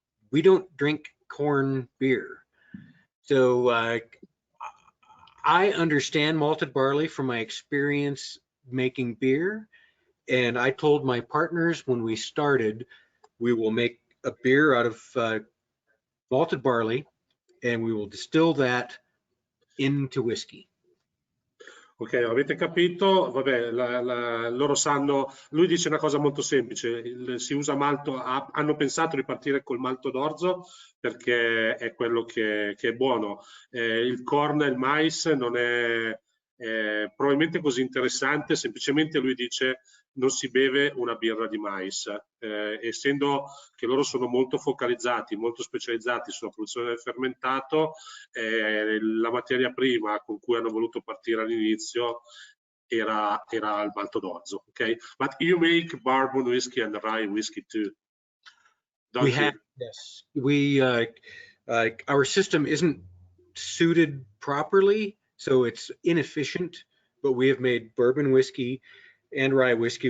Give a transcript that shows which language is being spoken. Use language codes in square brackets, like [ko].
[en] We don't drink corn beer. So I understand malted barley from my experience making beer. And I told my partners when we started, we will make a beer out of malted barley and we will distill that into whiskey. [it] Ok, avete capito? Vabbè, loro sanno, lui dice una cosa molto semplice, si usa malto, hanno pensato di partire col malto d'orzo perché è quello che è buono. Il corn e il mais non è probabilmente così interessante, semplicemente lui dice non si beve una birra di mais, essendo che loro sono molto focalizzati, molto specializzati sulla produzione del fermentato, la materia prima con cui hanno voluto partire all'inizio era il malto d'orzo, ok? [en] But you make bourbon whiskey and rye whiskey too, don't We you? have, yes. We our system isn't suited properly, so it's inefficient, but we have made bourbon whiskey and rye whiskey.